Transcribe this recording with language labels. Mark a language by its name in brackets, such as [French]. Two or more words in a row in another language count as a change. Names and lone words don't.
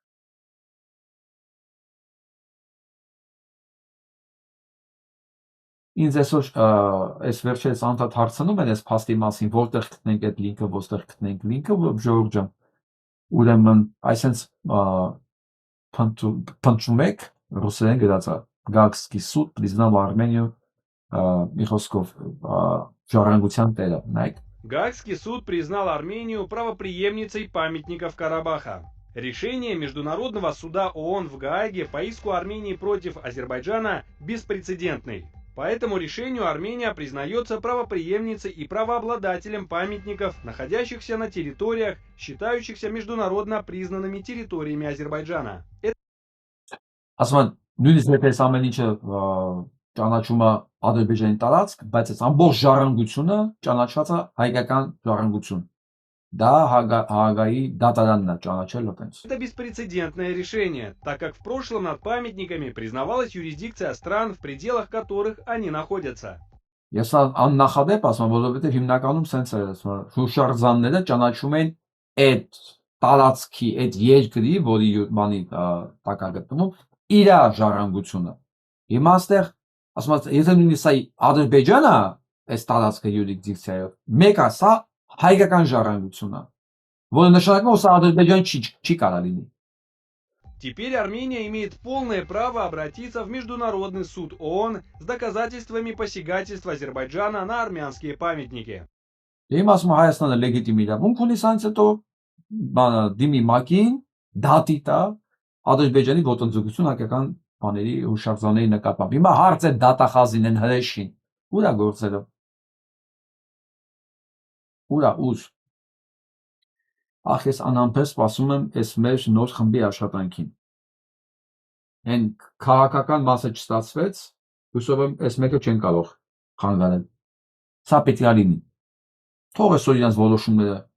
[Armenian] Ինձ այսօր այս վերջերս անդադ հարցնում են այս փաստի մասին, որտեղ գտնենք այդ լինքը, որտեղ գտնենք լինքը, Ժողովուրդ ջան։ Ուրեմն, այսենց փնտրում եք ռուսերեն գրած է [Russian] Гаагский суд признал Армению Михосков [Armenian] ժառանգության տերը, նայեք։ [Russian] Гаагский суд признал Армению правопреемницей памятников Карабаха. Решение Международного суда ООН в Гааге по иску Армении против Азербайджана беспрецедентный. По этому решению Армения признается правопреемницей и правообладателем памятников, находящихся на территориях, считающихся международно признанными территориями Азербайджана. [Armenian] Ասում նույնիսկ եթե ամեն ինչը ճանաչում է Ադրբեջանի տարածք, բայց այս ամբողջ ժառանգությունը ճանաչված է հայկական ժառանգություն։ Դա Հաագայի դատարանն է ճանաչել այդպես։ [Russian] Это беспрецедентное решение, так как в прошлом над памятниками признавалась юрисдикция стран, в пределах которых они находятся. [Armenian] Ես աննախադեպ ասում, որովհետև հիմնականում սենց է, ասում, հուշարձանները ճանաչում են այդ տարածքի, այդ երկրի, որի բանի տակ է գտնվում, իր ժառանգությունը։ Հիմա այստեղ ասում եմ, եթե նույնիսկ սա Ադրբեջանը այս տարածքը յուրիսդիկցիայով, մեկը սա հայկական ժառանգությունն է, որը նշանակում է, որ սա Ադրբեջան չի կարող լինի։ [Russian] Теперь Армения имеет полное право обратиться в Международный суд ООН с доказательствами посягательства Азербайджана на армянские памятники. [Armenian] Իմ ասում Հայաստանը լեգիտիմ իրավունք ունի սրանց հետո դիմի ՄԱԿ-ին դատի տա Ադրբեջանի ոտնձգություն հայկական բաների հուշարձանների նկատմամբ։ Հիմա հարց է դատախազին են հրեշին։ Ուր է գործերը։ Ուր է ուր։ Ախ ես անամպես սպասում եմ այս մեր նոր խմբի աշխատանքին։ Այն քաղաքական մասը չստացվեց, հուսով եմ այս մեկը չեն կարող խանգարել։ Սա պետք է լինի։ Թող այսօր իրենց որոշումները